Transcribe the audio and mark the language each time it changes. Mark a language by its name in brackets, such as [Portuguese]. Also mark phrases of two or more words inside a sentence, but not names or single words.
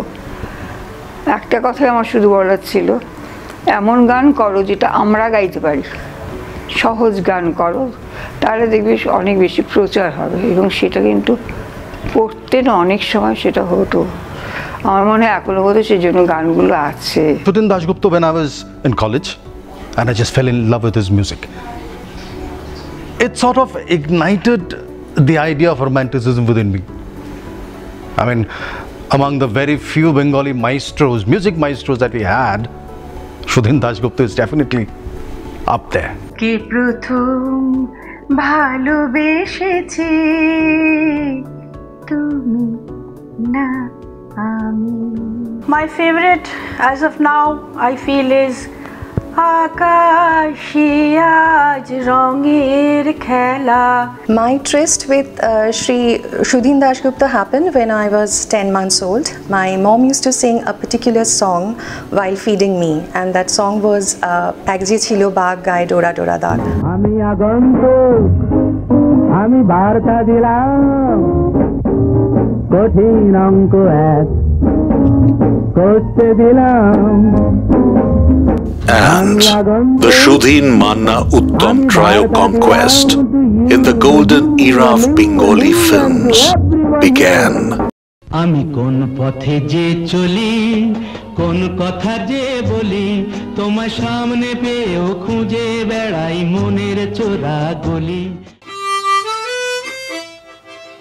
[Bangla] একটা কথাই আমার শুধু বলার ছিল, এমন গান করো যেটা আমরা গাইতে পারি, সহজ গান করো, তাহলে দেখবি অনেক বেশি প্রচার হবে। এবং সেটা কিন্তু করতেন অনেক সময়, সেটা হতো। আমার মনে হয় এখনো বোধহয় সেই জন্য গানগুলো আছে। [English] Shudhin Dasgupta, when I was in college and I just fell in love with his music, it sort of ignited the idea of romanticism within me. I mean, among the very few Bengali maestros, music maestros that we had, Shudhin Dasgupta is definitely up there. [Bangla] কে প্রথম ভালোবেসেছি তুমি না [English] My favorite as of now I feel is Akashi aaj ronger khela. My tryst with Shri Shudhin Dasgupta happened when I was 10 months old. My mom used to sing a particular song while feeding me, and that song was Pagje Chilo Bag Gai Dora Dora Dag. [Bangla] আমি আগন্তুক আমি বার্তা দিলাম কঠিন অঙ্ক এক করতে দিলাম। [English] And the Shudhin Manna Uttam trio conquest in the golden era of Bengali films began. [Bangla] আমি কোন পথে যে চলি, কোন কথা যে বলি, তোমার সামনে পেয়েও খুঁজে বেড়াই মনের চোরা গলি।